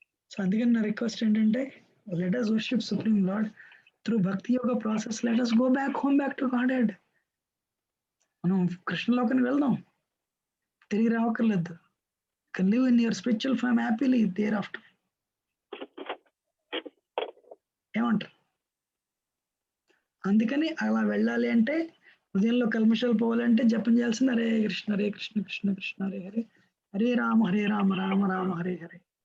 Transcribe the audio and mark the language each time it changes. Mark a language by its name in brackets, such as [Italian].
[Telugu] So అందుకని నా request ఏంటంటే, [English] Let us worship Supreme Lord through Bhakti Yoga process. Let us go back home, back to Godhead. [Telugu] మనం కృష్ణలోకానికి వెళ్దాం, తిరిగి రావక్కర్లేదు. [English] can live in your spiritual form happily thereafter. [Telugu] ఏమంటారు? అందుకని అలా వెళ్ళాలి అంటే, హృదయంలో కల్మషాలు పోవాలంటే జపం చేయాల్సింది హరే కృష్ణ హరే కృష్ణ కృష్ణ కృష్ణ హరే హరే, హరే రామ రామ రామ హరే హరే.